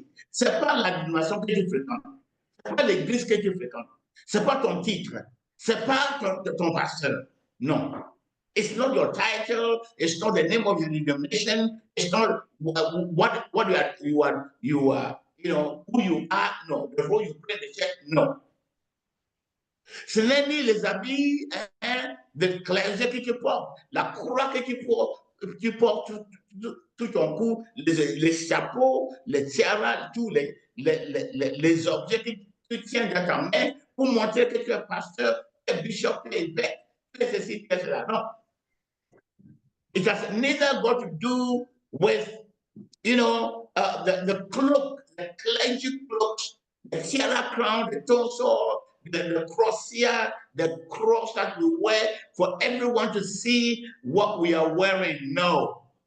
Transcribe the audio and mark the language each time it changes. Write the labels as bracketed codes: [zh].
[fr] C'est pas la dénomination que tu fréquentes, c'est pas l'église que tu fréquentes, c'est pas ton titre, c'est pas ton pasteur. Non. [en] It's not your title, it's not the name of your denomination, it's not what you are, you know, who you are, no, the role you play in the church, no. [fr] Ce n'est ni les habits de clergé que tu portes, la croix que tu portes tout ton cou, les chapeaux, les tiaras, tous les objets que tu tiens dans ta main pour montrer que tu es pasteur, tu es bishop, tu es évêque, tu es ceci, tu es cela. Non. [en] It has neither got to do with, you know, the cloak, the clergy cloak, the tiara crown, the torso, the cross here, the cross that we wear for everyone to see what we are wearing. No.